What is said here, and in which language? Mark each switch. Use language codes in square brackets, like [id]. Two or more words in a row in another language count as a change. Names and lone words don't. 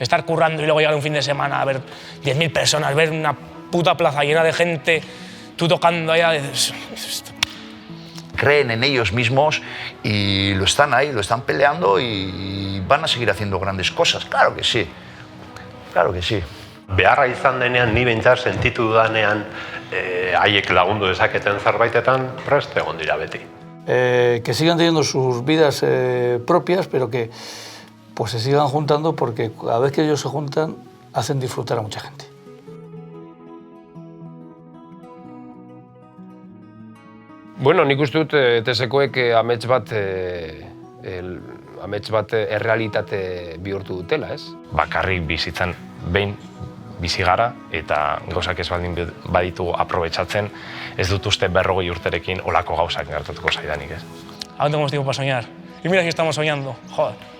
[es] estar currando y luego llegar un fin de semana a ver 10.000 personas, ver una puta plaza llena de gente, tú tocando allá, creen en ellos mismos y lo están ahí, lo están peleando y van a seguir haciendo grandes cosas. Claro que sí, claro que sí. [eu] Beharra izan denean, ni behintzat sentitu dudanean, haiek lagundu dezaketen zerbaitetan prest egon dira beti. [es] Que sigan teniendo sus vidas propias, pero que pues se sigan juntando, porque cada vez que ellos se juntan hacen disfrutar a mucha gente. [eu] Bueno, nik uste dut TSEkoek amets bat errealitate bihurtu dutela, ez? Bakarrik bizitzan behin bizi gara eta gauzak ez baldin baditugu aprobetxatzen, ez dut uste 40 urterekin olako gauzak gertatuko zaidanik, ez? [es] Aún tenemos tiempo para soñar. Y mira que estamos soñando, joder.